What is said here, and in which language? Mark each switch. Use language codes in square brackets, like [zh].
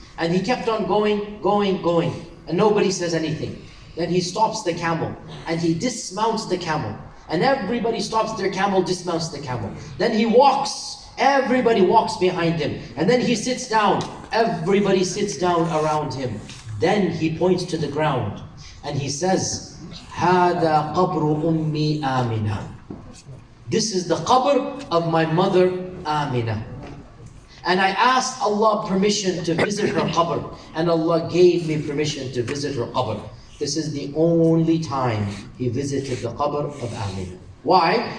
[en] And he kept on going. And nobody says anything. Then he stops the camel. And he dismounts the camel. And everybody stops their camel, dismounts the camel. Then he walks. Everybody walks behind him. And then he sits down. Everybody sits down around him. Then he points to the ground. And he says, [ar] هَذَا قَبْرُ أُمِّي آمِنَةً. [en] This is the qabr of my mother Amina. And I asked Allah permission to visit her qabr. And Allah gave me permission to visit her qabr. This is the only time he visited the qabr of Amina. Why?